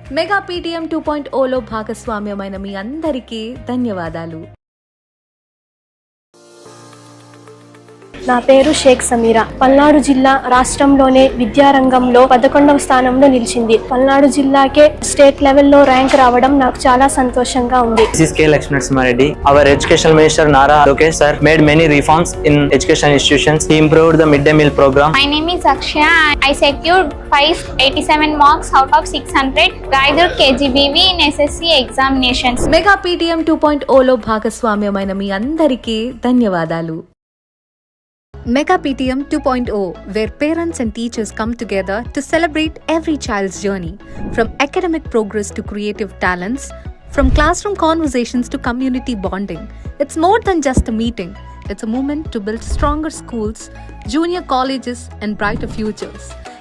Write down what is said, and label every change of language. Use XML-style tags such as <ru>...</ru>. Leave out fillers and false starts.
<te>Mega PTM 2.0లో భాగస్వామ్యమైన మీ అందరికీ ధన్యవాదాలు. నా పేరు షేక్ సమీరా. పల్నాడు జిల్లా రాష్ట్రంలోనే విద్యారంగంలో 11వ స్థానంలో నిలిచింది. పల్నాడు జిల్లాకే స్టేట్ లెవెల్లో ర్యాంక్ రావడం నాకు చాలా సంతోషంగా ఉంది.</te> <en>This is K. Lakshmi Narasimhareddy. Our Education Minister Nara Lokesh sir made many reforms in education institutions. He improved the midday meal program. My name is Akshaya. I secured 587 marks out of 600 Gaidur KGBV in SSC examinations.</en> <te>Mega PTM 2.0లో భాగస్వామ్యమైన మీ అందరికీ ధన్యవాదాలు.</te> <en>Mega PTM 2.0, where parents and teachers come together to celebrate every child's journey, from academic progress to creative talents, from classroom conversations to community bonding. It's more than just a meeting. It's a movement to build stronger schools, junior colleges, and brighter futures.</en>